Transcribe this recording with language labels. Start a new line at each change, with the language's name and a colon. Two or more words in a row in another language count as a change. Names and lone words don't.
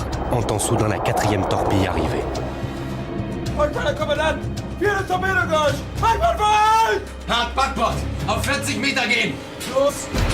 French: entend soudain la quatrième torpille arriver.
German: Heute, Herr Kommandant! Vierte Torpedo gauche! Einwandfrei! Hart Backbord! Auf 40 Meter gehen! Los!